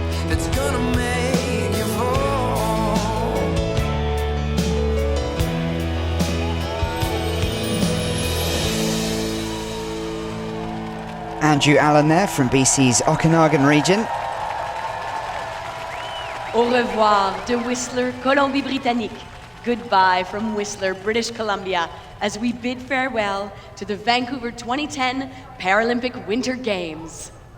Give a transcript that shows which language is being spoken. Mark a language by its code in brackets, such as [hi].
[en] It's gonna make you fall. Andrew Allen there from BC's Okanagan region. [fr] Au revoir de Whistler, Colombie-Britannique. [en] Goodbye from Whistler, British Columbia, as we bid farewell to the Vancouver 2010 Paralympic Winter Games.